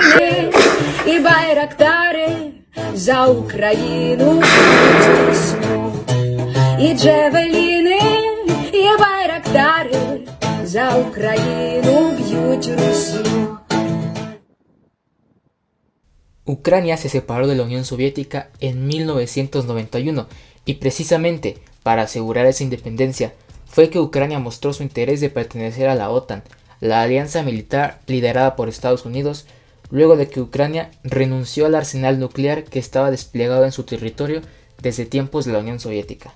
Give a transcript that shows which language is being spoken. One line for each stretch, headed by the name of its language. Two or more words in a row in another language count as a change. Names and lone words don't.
Ukrainian: За Україну і джевеліни, і байрактари за Україну б'ють Русю.
Spanish: Ucrania se separó de la Unión Soviética en 1991 y precisamente para asegurar esa independencia fue que Ucrania mostró su interés de pertenecer a la OTAN, la alianza militar liderada por Estados Unidos, luego de que Ucrania renunció al arsenal nuclear que estaba desplegado en su territorio desde tiempos de la Unión Soviética.